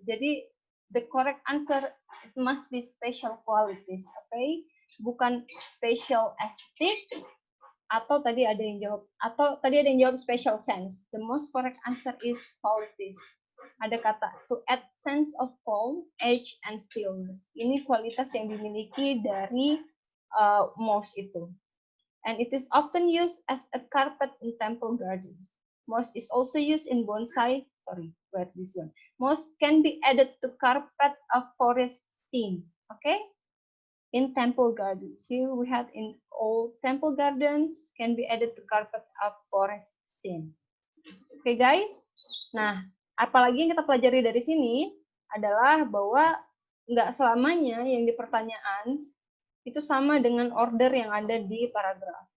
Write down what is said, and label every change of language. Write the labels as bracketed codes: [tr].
[en] Jadi the correct answer must be special qualities, okay? [id] Bukan special aesthetic atau tadi ada yang jawab special sense. [en] The most correct answer is qualities. [id] Ada kata [en] to add sense of calm, age, and stillness. [id] Ini kualitas yang dimiliki dari moss itu. [en] And it is often used as a carpet in temple gardens. Moss is also used in bonsai. Sorry, where this one? Moss can be added to carpet of forest scene. Okay? In temple gardens. Here we have in old temple gardens can be added to carpet of forest scene. Okay, guys? [id] Nah, apalagi yang kita pelajari dari sini adalah bahwa nggak selamanya yang di pertanyaan itu sama dengan order yang ada di paragraf.